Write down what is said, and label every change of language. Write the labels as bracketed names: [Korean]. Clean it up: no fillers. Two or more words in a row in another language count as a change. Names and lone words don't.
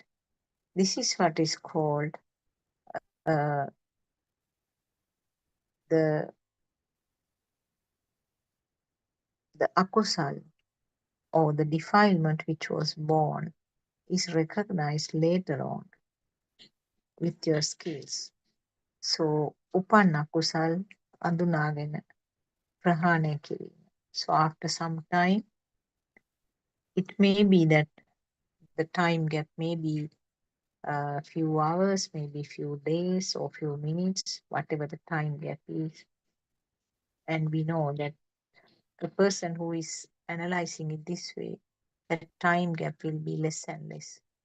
[English] This is what is called uh, the the akusal, or the defilement which was born is recognized later on with your skills. [Sinhala] So උපන් අකුසල් අඳුනාගෙන ප්‍රහාණය කිරීම. [English] So after some time, it may be that the time gap may be a few hours, maybe few days or few minutes, whatever the time gap is. And we know that a person who is analyzing it this way, that time gap will be less and less.